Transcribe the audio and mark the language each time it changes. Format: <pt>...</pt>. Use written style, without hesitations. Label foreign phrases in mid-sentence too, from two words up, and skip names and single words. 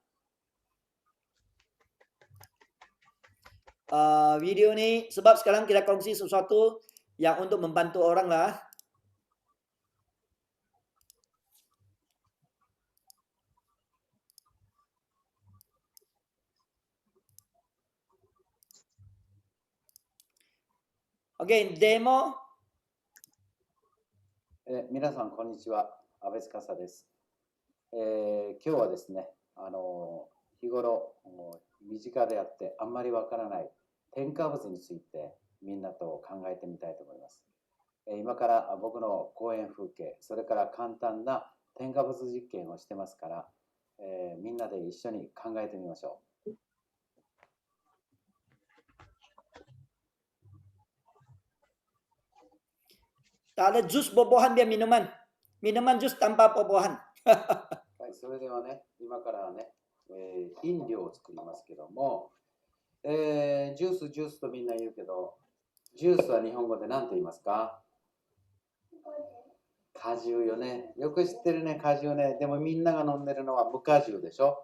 <ms>Video ni sebab sekarang kita kongsi sesuatu yang untuk membantu orang lah. Okey, demo.</ms> <ja>皆さんこんにちは、安倍司です。今日はですね、日頃身近であってあんまりわからない添加物についてみんなと考えてみたいと思います。今から僕の講演風景、それから簡単な添加物実験をしてますから、みんなで一緒に考えてみましょう。</ja> <ms>Tak ada jus buah-buahan dia minuman. Minuman jus tanpa buah-buahan.</ms> <ja>はい、それではね、今からね、飲料を作りますけども、ジュースとみんな言うけど、ジュースは日本語で何と言いますか？果汁よね。よく知ってるね、果汁ね。でもみんなが飲んでるのは無果汁でしょ。</ja>